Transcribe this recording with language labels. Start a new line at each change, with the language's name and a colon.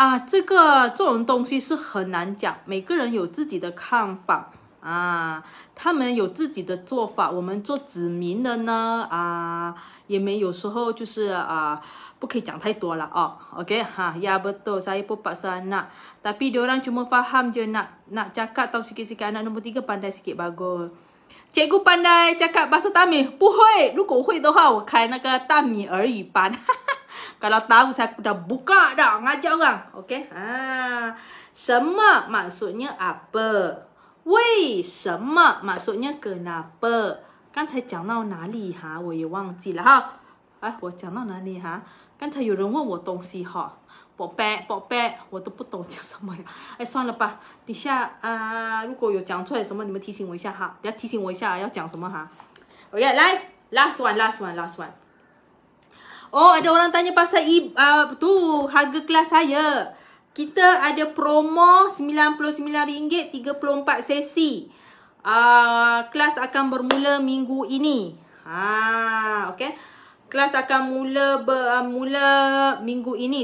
Chinese: 这种东西是很难讲，每个人有自己的看法。他们有自己的做法，我们做子民的呢也没有时候就是不可以讲太多了
Malay: okey ya betul, saya pun paksa anak, tapi diorang cuma faham je nak cakap tahu sikit-sikit. Anak nombor 3 pandai sikit, bagus. Cikgu pandai cakap bahasa Tamil?
Chinese: 不会，如果会的话我开那个大米儿语班。
Malay: Kalau tahu saya dah buka dah ngajar orang. Okey. 什么 maksudnya apa? 为什么 maksudnya kenapa?
Chinese: 刚才讲到哪里我也忘记了我讲到哪里刚才有人问我东西宝贝，我都不懂讲什么呀。算了吧，底下如果有讲出来什么，你们提醒我一下要提醒我一下要讲什么OK， 来 last one.
Malay: Ada orang tanya pasal harga kelas saya. Kita ada promo RM99 34 sesi. Kelas akan bermula minggu ini. Okey. Kelas akan mula minggu ini.